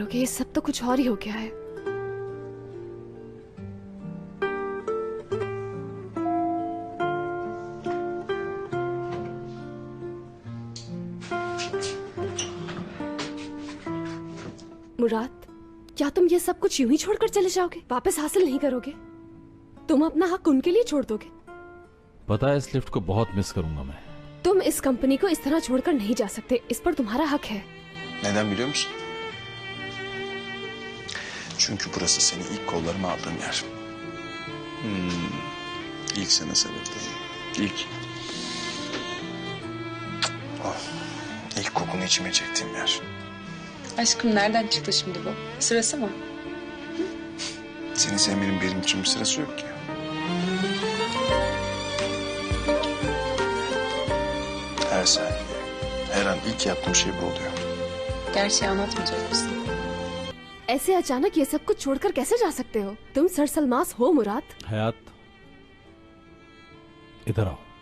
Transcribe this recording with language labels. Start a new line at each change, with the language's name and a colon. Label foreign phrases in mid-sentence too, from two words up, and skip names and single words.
Hindi: ये सब तो कुछ और ही हो गया है। मुराद, क्या तुम ये सब कुछ यूं ही छोड़कर चले जाओगे? वापस हासिल नहीं करोगे? तुम अपना हक उनके लिए छोड़ दोगे? पता है इस लिफ्ट को बहुत मिस करूंगा मैं। तुम इस कंपनी को इस तरह छोड़कर नहीं जा सकते, इस पर तुम्हारा hak है।
Turkish: Neden biliyor musun? Çünkü burası seni ilk kollarıma aldığım yer. İlk seni sevdim. İlk. Oh, ilk kokunu içime çektiğim yer. Aşkım nereden çıktı şimdi bu? Sırası mı? Seni sevmenin benim için bir sırası yok ki. Her saniye, her an ilk yaptığım şey bu oluyor. Gerçeği anlatmayacak mısın?
Hindi: ऐसे अचानक ये सब कुछ छोड़कर कैसे जा सकते हो? तुम सरसलमास हो मुराद। हयात, इधर आओ।